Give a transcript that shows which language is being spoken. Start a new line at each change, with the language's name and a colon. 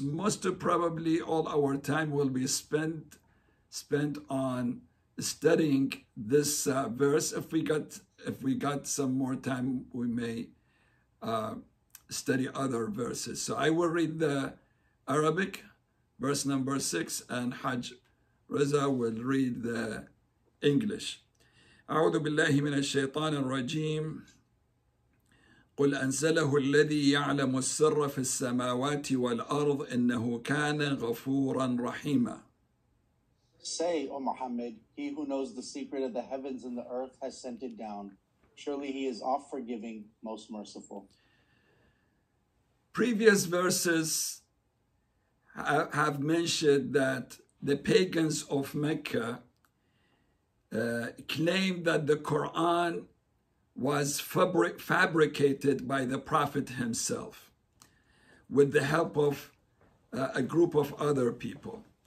English: Most probably all our time will be spent on studying this verse. If we got some more time, we may study other verses. So I will read the Arabic, verse number 6, and Hajj Reza will read the English.
Arabic: أعوذ بالله من الشيطان الرجيم. قل أنزله الذي يعلم السر في السماوات والأرض إنه كان غفورا رحيما.
English: Say, O Muhammad, he who knows the secret of the heavens and the earth has sent it down. Surely he is oft forgiving, most merciful. Previous verses have mentioned that the pagans of Mecca claimed that the Quran was fabricated by the Prophet himself with the help of a group of other people.